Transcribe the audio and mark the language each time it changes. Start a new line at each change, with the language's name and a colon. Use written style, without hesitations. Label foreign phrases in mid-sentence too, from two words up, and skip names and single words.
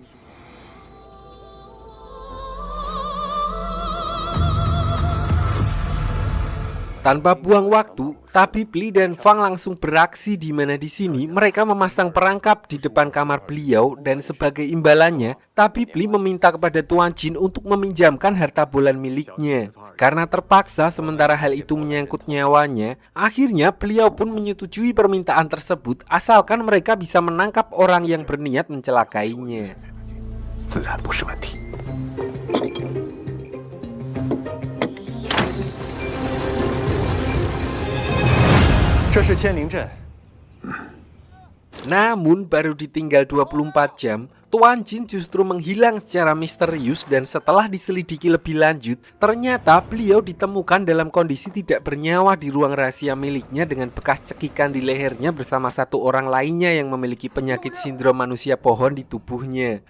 Indonesian: Tanpa buang waktu, Tabib Li dan Fang langsung beraksi di mana di sini mereka memasang perangkap di depan kamar beliau dan sebagai imbalannya, Tabib Li meminta kepada Tuan Jin untuk meminjamkan harta bolan miliknya. Karena terpaksa sementara hal itu menyangkut nyawanya, akhirnya beliau pun menyetujui permintaan tersebut asalkan mereka bisa menangkap orang yang berniat mencelakainya.
Chinese: 自然不是问题。这是千灵阵。
Indonesian: Namun baru ditinggal 24 jam, Tuan Jin justru menghilang secara misterius dan setelah diselidiki lebih lanjut, ternyata beliau ditemukan dalam kondisi tidak bernyawa di ruang rahasia miliknya dengan bekas cekikan di lehernya bersama satu orang lainnya yang memiliki penyakit sindrom manusia pohon di tubuhnya.